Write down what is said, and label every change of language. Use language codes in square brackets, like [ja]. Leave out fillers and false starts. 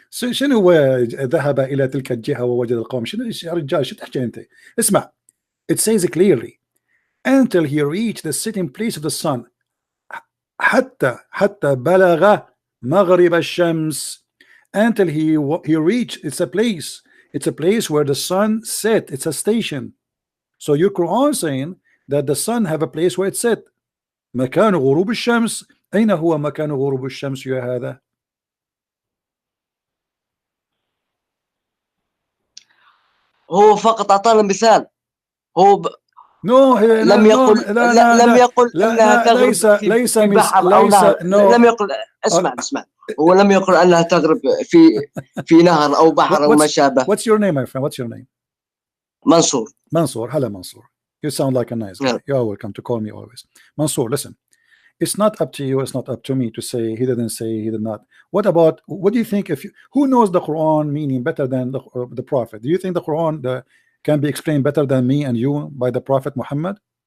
[ar] شنو ذهب إلى تلك الجهة ووجد القوم؟ شنو يا رجال شو تحكي أنت؟ اسمع. [en] It says clearly until he reached the sitting place of the sun. [ar] حتى بلغ مغرب الشمس. [en] Until he reached, it's a place where the sun set. It's a station. So your Quran saying that the sun have a place where it set. [ar] مكان غروب الشمس. أين هو مكان غروب الشمس يا هذا؟ هو فقط أعطانا مثال. هو لم يقل أنها تغرب في بحر أو نهر. لم يقل اسمع هو لم يقل أنها تغرب في نهر أو بحر أو ما شابه. [en] What's your name, my friend? What's your name? Mansour. Hello, Mansour. You sound like a nice guy. You are welcome to call me always. Mansour, listen. It's not up to you. It's not up to me to say he didn't say he did not. What do you think? Who knows the Quran meaning better than the Prophet? Do you think the Quran can be explained better than me and you by the Prophet Muhammad?